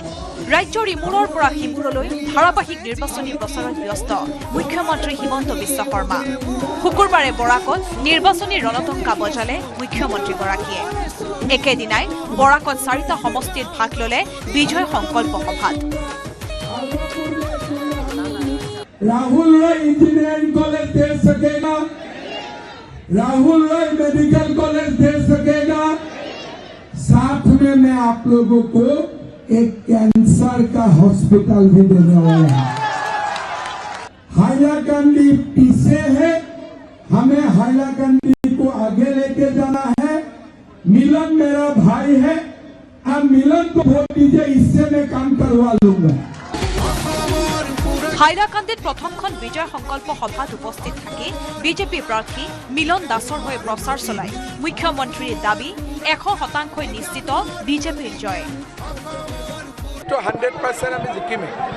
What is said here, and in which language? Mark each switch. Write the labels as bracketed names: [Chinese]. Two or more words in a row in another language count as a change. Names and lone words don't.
[Assamese] ৰাজ্যৰ ইমূৰৰ পৰা সিমূৰলৈ ধাৰাবাহিক নিৰ্বাচনী প্ৰচাৰত ব্যস্ত মুখ্যমন্ত্ৰী হিমন্ত বিশ্ব শৰ্মা। শুকুৰবাৰে বৰাকত নিৰ্বাচনী ৰণতংকা বজালে মুখ্যমন্ত্ৰীগৰাকীয়ে। একেদিনাই বৰাকত 4টা সমষ্টিত ভাগ ললে বিজয় সংকল্প সভাত। [Hindi] राहुल रॉय [English] engineering college [Hindi] दे सकेगा, राहुल रॉय [English] medical college [Hindi] दे सकेगा। साथ में मैं आप लोगों को एक कैंसर का हॉस्पिटल भी देने वाला हूं। हाइलाकांडी पीछे है, हमें हाइलाकांडी को आगे लेके जाना है। मिलन मेरा भाई है, अब मिलन को वोट दीजिए, इससे मैं काम करवा लूंगा। [Assamese] হাইলাকান্দিত প্ৰথমখন বিজয় সংকল্প সভাত উপস্থিত থাকি বিজেপি প্ৰাৰ্থী মিলন দাসৰ হৈ প্ৰচাৰ চলাই মুখ্যমন্ত্ৰীৰ দাবী 100% নিশ্চিত বিজেপিৰ জয়। নিৰ্বাচনটো 100% আমি জিকিমেই।